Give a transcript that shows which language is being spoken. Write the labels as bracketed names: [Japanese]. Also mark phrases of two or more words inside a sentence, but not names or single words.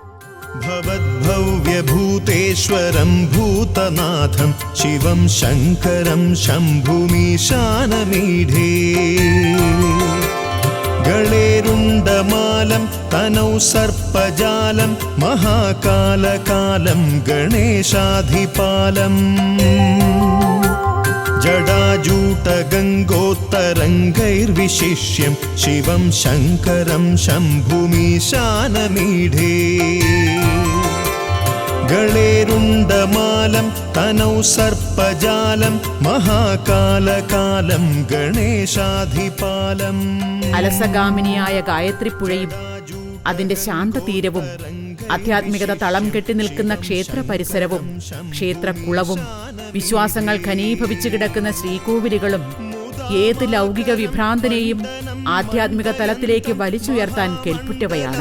[Sanskrit] ഭവദ്ഭവ്യഭൂതേശ്വരം ഭൂതനാഥം ശിവം ശങ്കരം ശംഭുമീശാനമീഢേ. ഗളേരുണ്ടമാലം തനൗ സർപ്പജാലം മഹാകാലകാലം ഗണേശാധിപാലം. ജടാജൂട്ട तप्तगङ्गोत्तरङ्गैर्विशिष्यं शिवं शङ्करं शम्भुमीशानमीढे गळेरुण्डमालं तनौ सर्पजालं महाकालकालं गणेशाधिपालम् [Malayalam] അലസഗാമിനിയായ ഗായത്രിപ്പുഴയും അതിന്റെ ശാന്തതീരവും ആധ്യാത്മികത തളം കെട്ടി നിൽക്കുന്ന ക്ഷേത്ര പരിസരവും ക്ഷേത്രക്കുളവും വിശ്വാസങ്ങൾ ഘനീഭവിച്ചു കിടക്കുന്ന ശ്രീകോവിലുകളും ഏത് ലൗകിക വിഭ്രാന്തനെയും ആധ്യാത്മിക തലത്തിലേക്ക് വലിച്ചുയർത്താൻ കെൽപ്പുറ്റവയാണ്.